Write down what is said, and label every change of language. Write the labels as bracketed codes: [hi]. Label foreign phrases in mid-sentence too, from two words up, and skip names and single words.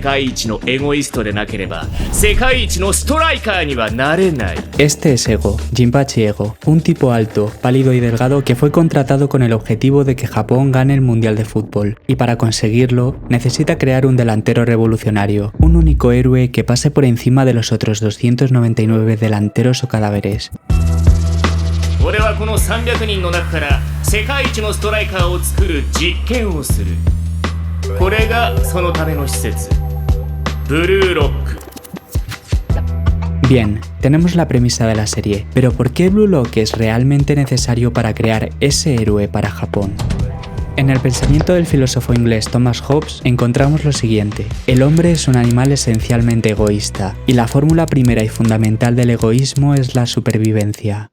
[es] Este es Ego, Jinpachi Ego, un tipo alto, pálido y delgado que fue contratado con el objetivo de que Japón gane el Mundial de Fútbol, y para conseguirlo necesita crear un delantero revolucionario, un único héroe que pase por encima de los otros 299 delanteros o cadáveres. [ja] 俺はこの300人の中から世界一のストライカーを作る実験をする。これがそのための施設、ブルーロック。 [es] Bien, tenemos la premisa de la serie, pero ¿por qué Blue Lock es realmente necesario para crear ese héroe para Japón? En el pensamiento del filósofo inglés Thomas Hobbes encontramos lo siguiente: el hombre es un animal esencialmente egoísta, y la fórmula primera y fundamental del egoísmo es la supervivencia.